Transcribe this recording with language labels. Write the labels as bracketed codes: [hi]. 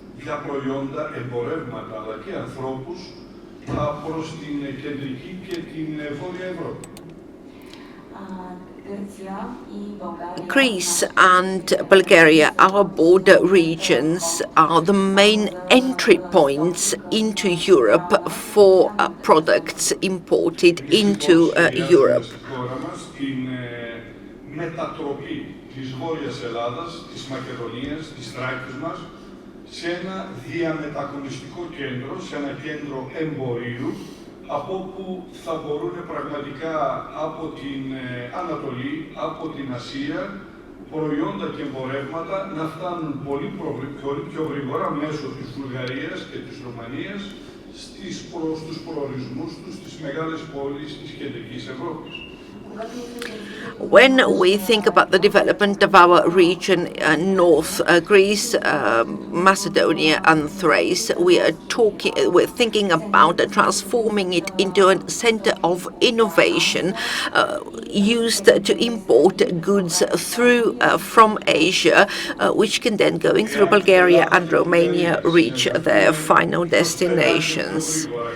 [el] Για προϊόντα, εμπορεύματα αλλά και ανθρώπους προς την κεντρική και την βόρεια Ευρώπη. [en] Greece and Bulgaria, our border regions, are the main entry points into Europe for products imported into Europe. [el] Την μετατροπή της Βόρειας Ελλάδας, της Μακεδονίας, της Θράκης μας, σε ένα διαμετακομιστικό κέντρο, σε ένα κέντρο εμπορίου, από όπου θα μπορούν πραγματικά από την Ανατολή, από την Ασία, προϊόντα και εμπορεύματα να φτάνουν πολύ πιο γρήγορα μέσω της Βουλγαρίας και της Ρουμανίας στους προορισμούς τους στις μεγάλες πόλεις της κεντρικής Ευρώπης. [en] When we think about the development of our region, North Greece, Macedonia and Thrace, we're thinking about transforming it into a center of innovation used to import goods from Asia, which can then, going through Bulgaria and Romania, reach their final destinations.